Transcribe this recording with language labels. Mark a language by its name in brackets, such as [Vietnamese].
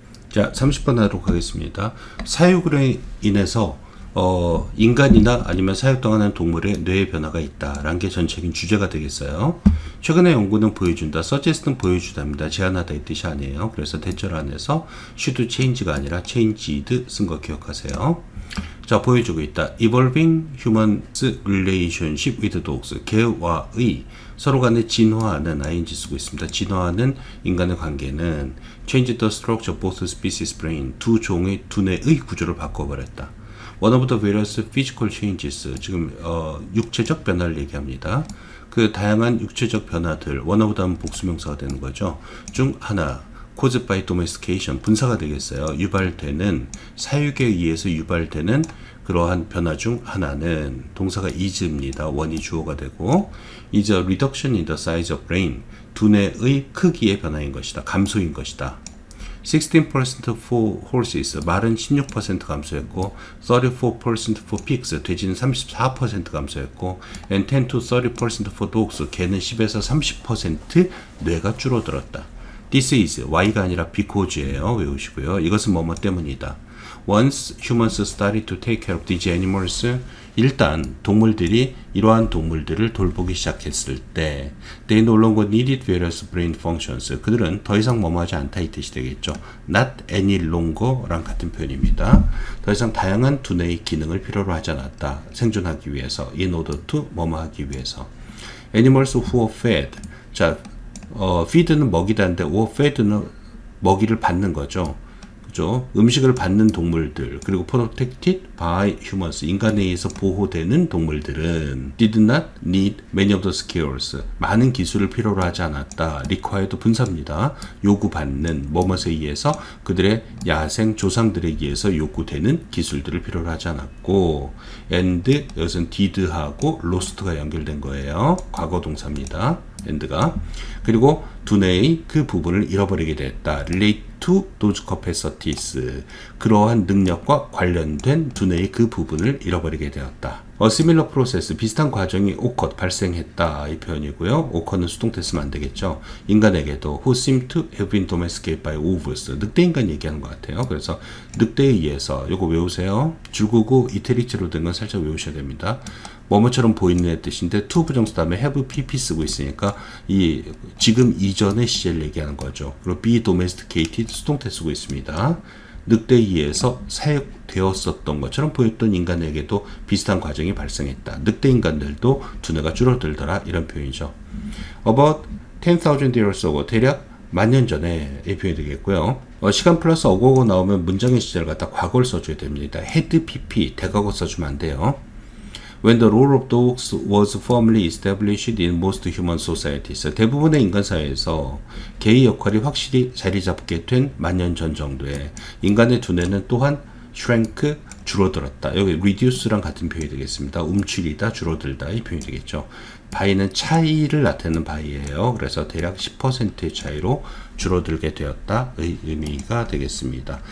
[Korean] 자, 30번 하도록 하겠습니다. 사육으로 인해서 인간이나 아니면 사육당하는 동물의 뇌의 변화가 있다라는 게 전체적인 주제가 되겠어요. 최근의 연구는 보여준다, 서제스트는 보여주답니다. 제안하다 이 뜻이 아니에요. 그래서 대절 안에서 should change가 아니라 changed 쓴 거 기억하세요. 자, 보여주고 있다. [English] Evolving humans relationship with dogs. [Korean] 개와의 서로 간의 진화하는 ing 쓰고 있습니다. [English] 진화하는 인간의 관계는 change the structure of both species brain. [Korean] 두 종의 두뇌의 구조를 바꿔버렸다. [English] One of the various physical changes. [Korean] 지금 육체적 변화를 얘기합니다. 그 다양한 육체적 변화들, one of them 복수명사가 되는 거죠. 중 하나. [English] caused by domestication, 분사가 되겠어요. [Korean] 유발되는, 사육에 의해서 유발되는 그러한 변화 중 하나는 동사가 is입니다. 원이 주어가 되고 is a reduction in the size of brain, 두뇌의 크기의 변화인 것이다. 감소인 것이다. 16% for horses, 말은 16% 감소했고 34% for pigs, 돼지는 34% 감소했고 and 10 to 30% for dogs, 개는 10에서 30% 뇌가 줄어들었다. This is, Y가 아니라 because예요. 외우시고요. 이것은 뭐뭐 때문이다. [English] Once humans started to take care of these animals, 일단 동물들이 이러한 동물들을 돌보기 시작했을 때 they no longer needed various brain functions. [Korean] 그들은 더 이상 뭐뭐 하지 않다 이 뜻이 되겠죠. Not any longer 랑 같은 표현입니다. 더 이상 다양한 두뇌의 기능을 필요로 하지 않았다. 생존하기 위해서, in order to 뭐뭐 하기 위해서. [English] Animals who were fed. [Korean] 자, feed는 먹이다인데 or fed는 먹이를 받는 거죠. 그죠? 음식을 받는 동물들, 그리고 protected by humans, 인간에 의해서 보호되는 동물들은 did not need many of the skills, 많은 기술을 필요로 하지 않았다. required 분사입니다. 요구받는, 뭐뭐에 의해서 그들의 야생 조상들에 의해서 요구되는 기술들을 필요로 하지 않았고, and 여기서는 did하고 lost가 연결된 거예요. 과거 동사입니다. and가. 그리고 두뇌의 그 부분을 잃어버리게 됐다. [English] relate to those capacities. [Korean] 그러한 능력과 관련된 두뇌의 그 부분을 잃어버리게 되었다. A similar process, 비슷한 과정이 occurred, 발생했다 이 표현이고요. occur는 수동태 쓰면 안 되겠죠. [English] 인간에게도 who seem to have been domesticated by wolves. [Korean] 늑대인간 얘기하는 것 같아요. 그래서 늑대에 의해서, 요거 외우세요. 줄구고 이태리체로 된 건 살짝 외우셔야 됩니다. 뭐뭐처럼 보이는 뜻인데 to 부정수 다음에 have pp 쓰고 있으니까 이 지금 이전의 시제를 얘기하는 거죠. 그리고 be domesticated 수동태 쓰고 있습니다. 늑대에 의해서 사육되었었던 것처럼 보였던 인간에게도 비슷한 과정이 발생했다. 늑대 인간들도 두뇌가 줄어들더라 이런 표현이죠. About 10,000 years ago, 대략 만년 전에 이 표현이 되겠고요. 시간 플러스 어고고 나오면 문장의 시제를 갖다 과거를 써줘야 됩니다. had pp 대과거 써주면 안 돼요. [English] When the role of dogs was firmly established in most human societies. [Korean] 대부분의 인간 사회에서 개의 역할이 확실히 자리 잡게 된 만년 전 정도에 인간의 두뇌는 또한 shrank, 줄어들었다. 여기 reduce랑 같은 표현이 되겠습니다. 움츠리다, 줄어들다 이 표현이 되겠죠. by는 차이를 나타내는 by예요. 그래서 대략 10%의 차이로 줄어들게 되었다의 의미가 되겠습니다.